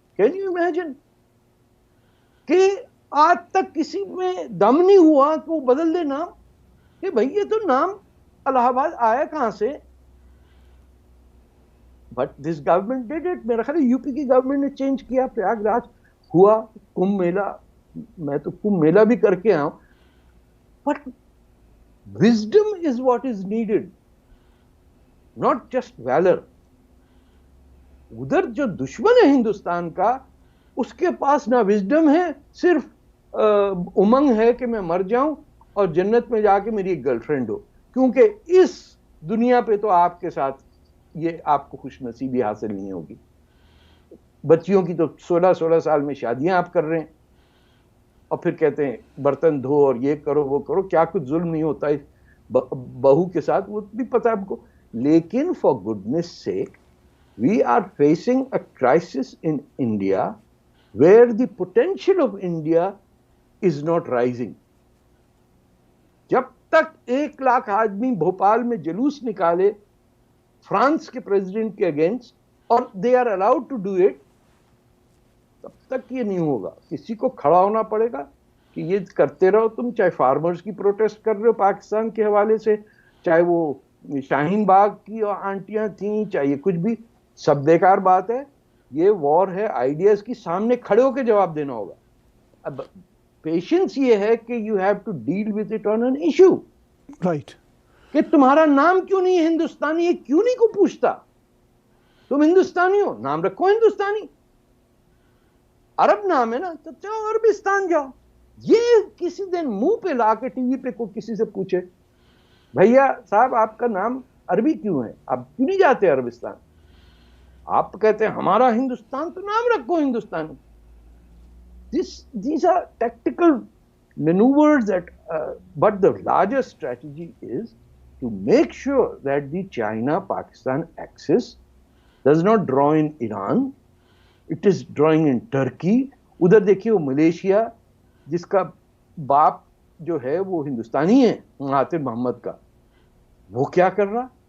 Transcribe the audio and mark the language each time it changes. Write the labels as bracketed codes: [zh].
[en] can you imagine [ur] کہ آج تک کسی میں دم نہیں ہوا کہ وہ بدل دے نام, کہ بھائی یہ تو نام الہ آباد آیا کہاں سے. [en] But this government did it. [ur] میرا خیال ہے یو پی کی گورنمنٹ نے چینج کیا, پریاگ راج ہوا, کمبھ میلہ, میں تو کمبھ میلہ بھی کر کے آؤں. [en] But wisdom is what is needed, not just valor. [ur] ادھر جو دشمن ہے ہندوستان کا, اس کے پاس نہ وزڈم ہے, صرف امنگ ہے کہ میں مر جاؤں اور جنت میں جا کے میری ایک گرل فرینڈ ہو, کیونکہ اس دنیا پہ تو آپ کے ساتھ یہ آپ کو خوش نصیبی حاصل نہیں ہوگی. بچیوں کی تو 16 سال میں شادیاں آپ کر رہے ہیں, اور پھر کہتے ہیں برتن دھو اور یہ کرو وہ کرو. کیا کچھ ظلم نہیں ہوتا ہے بہو کے ساتھ, وہ بھی پتا ہے ہم کو. لیکن [en] For goodness sake we are facing a crisis in India where the potential of India is not rising. [ur] جب تک 1 لاکھ آدمی بھوپال میں جلوس نکالے فرانس کے پریزیڈنٹ کے اگینسٹ, اور [en] they are allowed to do it, [ur] تب تک یہ نہیں ہوگا. کسی کو کھڑا ہونا پڑے گا کہ یہ کرتے رہو تم, چاہے فارمرز کی پروٹیسٹ کر رہے ہو پاکستان کے حوالے سے, چاہے وہ شاہین باغ کی آنٹیاں تھیں, چاہے یہ کچھ بھی, سب بیکار بات ہے. یہ وار ہے آئیڈیاز کی, سامنے کھڑے ہو کے جواب دینا ہوگا. [en] اب پیشنس [ur] یہ ہے کہ [en] You have to deal with it on an issue. Right. [ur] کہ تمہارا نام کیوں نہیں ہے ہندوستانی, یہ کیوں نہیں کو پوچھتا. تم ہندوستانی ہو, نام رکھو ہندوستانی. عرب نام ہے نا, تو جاؤ عربستان جاؤ. یہ کسی دن منہ پہ لا کے ٹی وی پہ کو کسی سے پوچھے بھیا صاحب آپ کا نام عربی کیوں ہے, آپ کیوں نہیں جاتے عربستان؟ آپ کہتے ہیں ہمارا ہندوستان, تو نام رکھو ہندوستانی. [en] These are tactical maneuvers but the larger strategy is to make sure that the China-Pakistan axis does not draw in Iran. It is drawing in Turkey. [ur] ادھر دیکھیے وہ ملیشیا جس کا باپ جو ہے وہ ہندوستانی ہے, مہاتیر محمد کا, وہ کیا کر رہا.